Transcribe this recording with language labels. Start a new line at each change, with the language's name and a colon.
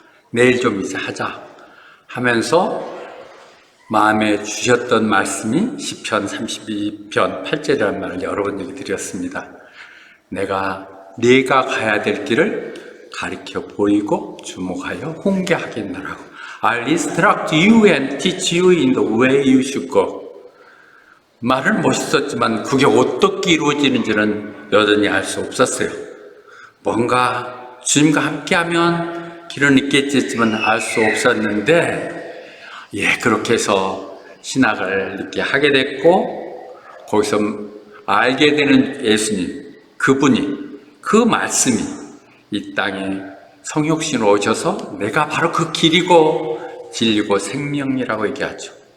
Korean: 내일 좀 이제 하자 하면서 마음에 주셨던 말씀이 시편 32편 8절이라는 말을 여러 번 얘기 드렸습니다. 내가 가야 될 길을 가리켜 보이고 주목하여 훈계하겠노라고.
English: I'll instruct you and teach you in the way you should go.
Korean: 말은 멋있었지만 그게 어떻게 이루어지는지는 여전히 알 수 없었어요. 뭔가 주님과 함께하면 길은 있겠지만 알 수 없었는데 그렇게 해서 신학을 이렇게 하게 됐고 거기서 알게 되는 예수님, 그분이, 그 말씀이 이 땅에 성육신으로 오셔서 내가 바로 그 길이고 진리고 생명이라고 얘기하죠.